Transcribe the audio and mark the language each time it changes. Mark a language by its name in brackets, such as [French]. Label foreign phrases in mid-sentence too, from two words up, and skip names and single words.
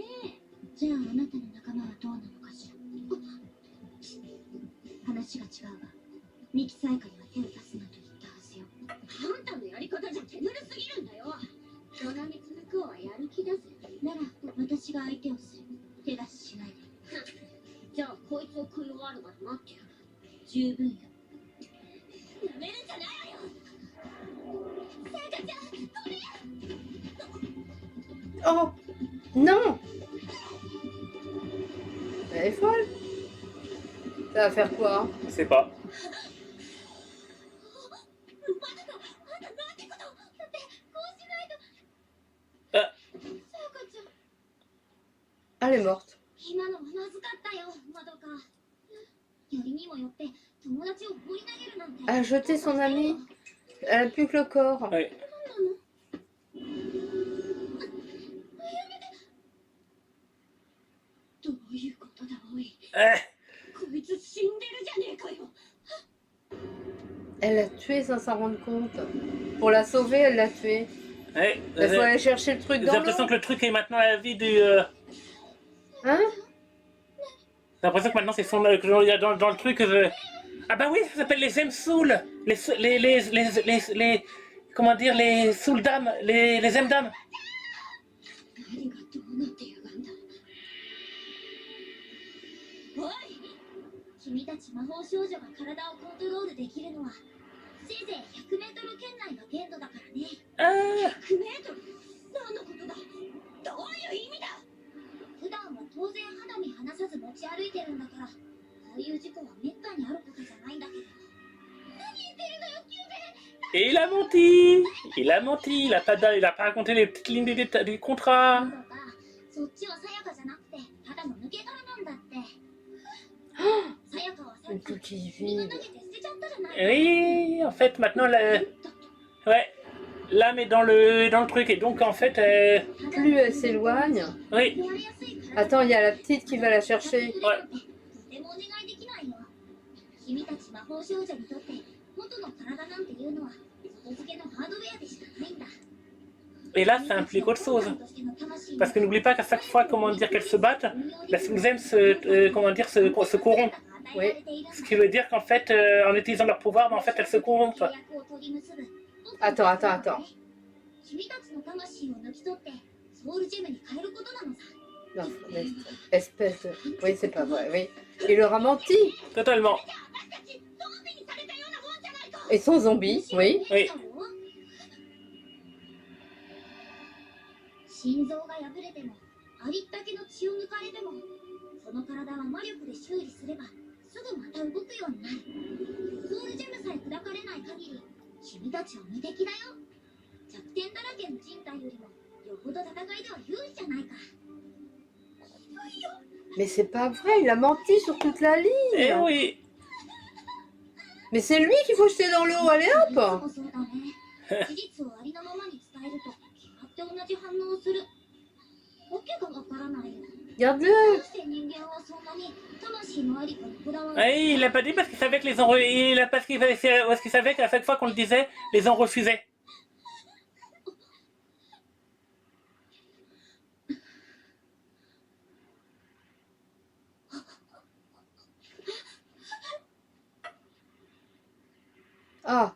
[Japanese] じゃああなたの仲間はどうなのかしら。話が違うわ。ミキサイカには手を出すなと言ったはずよ。あんたのやり方が相手をする。手出ししないで。じゃあこいつを食い終わるまで待ってやる。十分よ。やめるんじゃないわよ。さやかちゃん、 [French] Oh non. Elle est folle. Ça va faire quoi? Je sais pas. [Japanese] まだか。あんたなんてこと。だってこうしないと。あ、さやかちゃん。 [French] Elle est morte. [Japanese] 今のはまずかったよ、まどか。よりにもよって友達を放り投げるなんて。 [French] Elle a jeté son ami. Elle a plus que le corps. ouais. [Japanese] どういうことだ、おい。 [French] Eh, [Japanese] こいつ死んでるじゃねえかよ。 [French] Elle l'a tué sans s'en rendre compte. Pour la sauver, elle l'a tué. ouais. Il faut aller chercher le truc J'ai dans l'impression l'eau. que le truc est maintenant la vie du. Hein? J'ai l'impression que maintenant c'est son. Que il y a dans le truc. Ah bah oui, ça s'appelle les M-Souls. Les. Comment dire, les Soul dames. Les M-dames. [Japanese] 何がどうなってやがんだ。おい、君たち魔法少女が体をコントロールできるのはせいぜい100メートル圏内の限度だからね。 [French] Ah, [Japanese] 100メートル？何のことだ？どういう意味だ？普段は当然肌身離さず持ち歩いてるんだから、こういう事故はめったにあることじゃないんだけど。何言ってるのよ、キューベ。 [French] et il a menti. Il a menti. Il a pas raconté les petites lignes du contrat. [Japanese] まだか、そっちはさやかじゃなくてただの抜け殻なんだって。さやかはさっ [French] Une [Japanese] き [French] coquille [Japanese] 君が [French] vide. [Japanese] 投げて捨てちゃったじゃない。 [French] Oui, en fait, maintenant, [Japanese] だって [French] ouais, l'âme est dans le truc. Et donc, en fait, Plus elle s'éloigne. oui, [Japanese] 壊れやすい体 [French] Attends, il y a la petite qui va la chercher. [Japanese] とてもお願いできないよ。君たち魔法少女にとって元の体なんていうのは外付けのハードウェアでしかないんだ。 [French] et là, ça implique autre chose. Parce que n'oublie pas qu'à chaque fois, comment dire, qu'elles se battent, la Soulzem comment dire, se corrompt. Oui. Ce qui veut dire qu'en fait, en utilisant leur pouvoir, en fait, elles se corrompent. Attends, attends, attends. [Japanese] 君たちの魂を抜き取ってソウルジェムに変えることなのさ。 [French] Non, espèce de... Oui, c'est pas vrai, oui. Il leur a menti. Totalement. [Japanese] 私たちゾンビにされたようなもんじゃないか。 [French] Et son zombie, oui. Oui. [Japanese] 心臓が破れてもありったけの血を抜かれてもその体は魔力で修理すればすぐまた動くようになる。ソウルジェムさえ砕かれない限り君たちは無敵だよ。弱点だらけの人体よりもよほど戦いでは有利じゃないか。ひどいよ。 [French] Mais c'est pas vrai, il a menti sur toute la ligne. Eh oui. Mais c'est lui qu'il faut jeter dans l'eau, allez [Japanese] いつ [French] hop. [Japanese] もそうだね。事実をありのままに伝えると決まって同じ反応をする。わけがわからないよ。 [French] Regarde-le. [Japanese] どうして人間はそんなに魂のありかにこだわる。 [French] Oui, il l'a pas dit parce qu'il savait que les il a parce qu'il savait qu'à chaque fois qu'on le disait, les ont refusés. Ah.